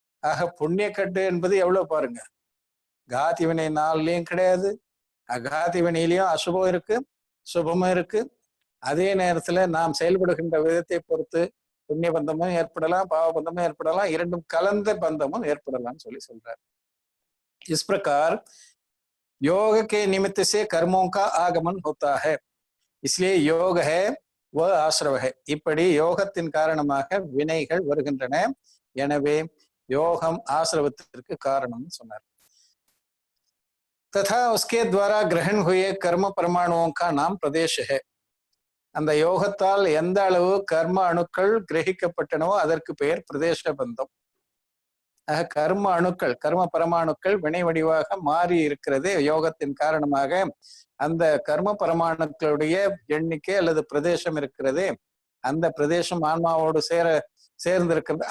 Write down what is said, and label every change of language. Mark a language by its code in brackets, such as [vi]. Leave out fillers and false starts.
[ta] ஆக புண்ணியக்கட்டு என்பது எவ்வளவு பாருங்க, காதி வினை 4லயும் கிடையாது, அகாதி வினையிலையும் அசுபம் இருக்கு சுபமும் இருக்கு. அதே நேரத்துல நாம் செயல்படுகின்ற விதத்தை பொறுத்து புண்ணிய பந்தமும் ஏற்படலாம் பாவ பந்தமும் ஏற்படலாம், 2ம் கலந்த பந்தமும் ஏற்படலாம்னு சொல்றார். [hi] इस प्रकार योग के निमित्त से कर्मों का आगमन होता है, इसलिए योग है वह आश्रव है. [ta] இப்படி யோகத்தின் காரணமாக வினைகள் வருகின்றன, எனவே யோகம் ஆசிரவத்திற்கு காரணம் சொன்னார். [hi] तथा उसके द्वारा ग्रहण हुए कर्म परमाणुओं का नाम प्रदेश है. [ta] அந்த யோகத்தால் எந்த அளவு கர்ம அணுக்கள் கிரகிக்கப்பட்டனவோ அதற்கு பெயர் பிரதேச பந்தம். கர்ம அணுக்கள் கர்ம பரமாணுக்கள் வினை வடிவாக மாறி இருக்கிறது யோகத்தின் காரணமாக. அந்த கர்ம பரமாணுக்களுடைய எண்ணிக்கை அல்லது பிரதேசம் இருக்கிறது, அந்த பிரதேசம் ஆன்மாவோடு சேர்ந்திருக்கிறது.